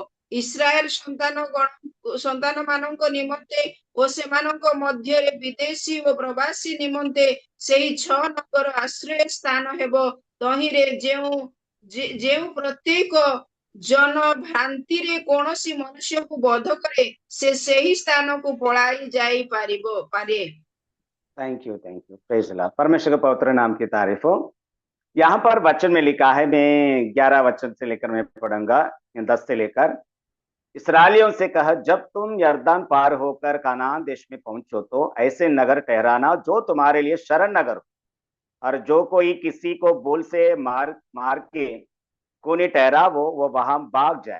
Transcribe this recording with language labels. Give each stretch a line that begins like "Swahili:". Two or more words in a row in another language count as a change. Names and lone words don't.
Odia: ଇସ୍ରାଏଲ ସନ୍ତାନ ମାନଙ୍କ ନିମନ୍ତେ ଓ ସେମାନଙ୍କ ମଧ୍ୟରେ ବିଦେଶୀ ଓ ପ୍ରବାସୀ ନିମନ୍ତେ ସେହି 6 ନଗର ଆଶ୍ରୟ ସ୍ଥାନ ହେବ। ତହିଁରେ ଯେଉଁ ପ୍ରତ୍ୟେକ ଜନ ଭ୍ରାନ୍ତିରେ କୌଣସି ମନୁଷ୍ୟକୁ ବଧ କରେ, ସେ ସେହି ସ୍ଥାନକୁ ପଳାଇ ପାରେ।
English: Thank you, praise the Lord.
Hindi: परमेश्वर के पवित्र नाम की तारीफ हो। यहाँ पर वचन में लिखा है, मैं 11 वचन से लेकर मैं पढ़ूंगा, 10 से लेकर। इसराइलियों से कहा, जब तुम यरदन पार होकर कनान देश में पहुंचो तो ऐसे नगर ठहराना जो तुम्हारे लिए शरण नगर हो, और जो कोई किसी को बोल से मार के खूनी ठहरा वो वहां भाग जाए।